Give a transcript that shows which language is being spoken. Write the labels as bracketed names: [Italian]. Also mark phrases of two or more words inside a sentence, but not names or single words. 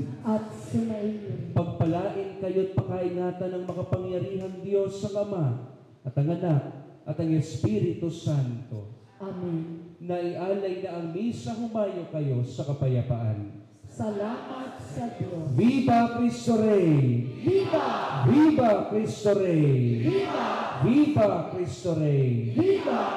[Filipino] At sumainyo. Pagpalain kayo't pakaingatan ng makapangyarihang Diyos sa Ama at ang Anak at ang Espiritu Santo. Amen. Naialay na ang misa, humayo kayo sa kapayapaan. Salamat sa Diyos. [Spanish] Viva Cristo Rey! Viva! Viva Cristo Rey! Viva! Viva Cristo Rey! Viva!